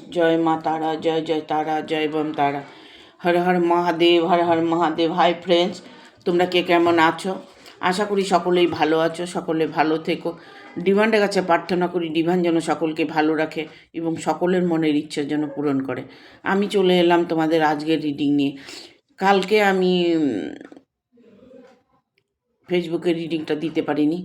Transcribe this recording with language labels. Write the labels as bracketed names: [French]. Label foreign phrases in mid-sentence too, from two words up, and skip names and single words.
[Hindi] जय माँ तारा, जय जय तारा, जय बम तारा। हर हर महादेव, हर हर महादेव। [English] Hi friends, [Bangla] তোমরা কে কেমন আছো? আশা করি সকলেই ভালো আছো, সকলে ভালো থেকো। ডিভানের কাছে প্রার্থনা করি ডিভান যেন সকলকে ভালো রাখে এবং সকলের মনের ইচ্ছা যেন পূরণ করে। আমি চলে এলাম তোমাদের আজকের রিডিং নিয়ে। কালকে আমি ফেসবুকে রিডিংটা দিতে পারিনি।